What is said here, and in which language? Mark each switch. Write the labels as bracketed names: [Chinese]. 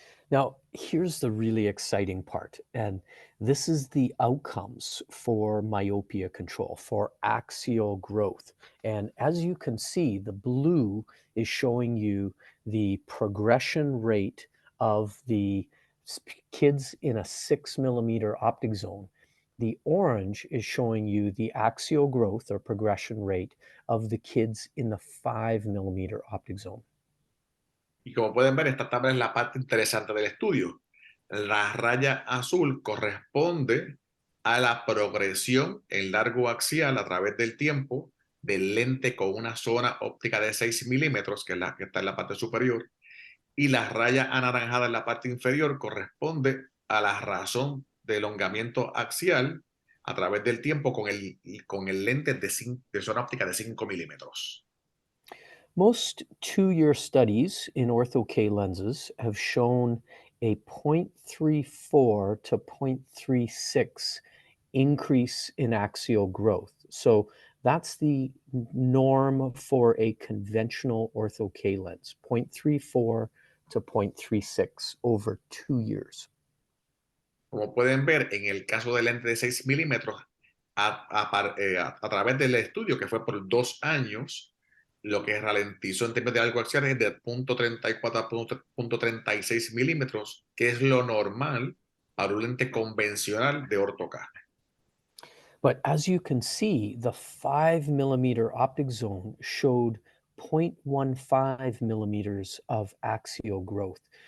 [English] Now, here's the really exciting part, and this is the outcomes for myopia control, for axial growth. And as you can see, the blue is showing you the progression rate of the kids in a 6 millimeter optic zone. The orange is showing you the axial growth or progression rate of the kids in the 5 millimeter optic zone. [Spanish] Y como pueden ver, esta tabla es la parte interesante del estudio. La raya azul corresponde a la progresión en largo axial a través del tiempo del lente con una zona óptica de 6 milímetros, que es la que está en la parte superior, y la raya anaranjada en la parte inferior corresponde a la razón de elongamiento axial a través del tiempo con el lente de zona óptica de 5 milímetros. [English] Most 2 year studies in Ortho-k lenses have shown a 0.34 to 0.36 increase in axial growth. So that's the norm for a conventional Ortho-k lens, 0.34 to 0.36 over 2 years. [Spanish] Como pueden ver, en el caso del lente de 6 milímetros, a través del estudio que fue por 2 años, lo que ralentizó en términos de algo axial es de 0.34 a 0.36 milímetros, que es lo normal para un lente convencional de Ortho-k. [English] But as you can see, the 5 millimeter optic zone showed 0.15 millimeters of axial growth.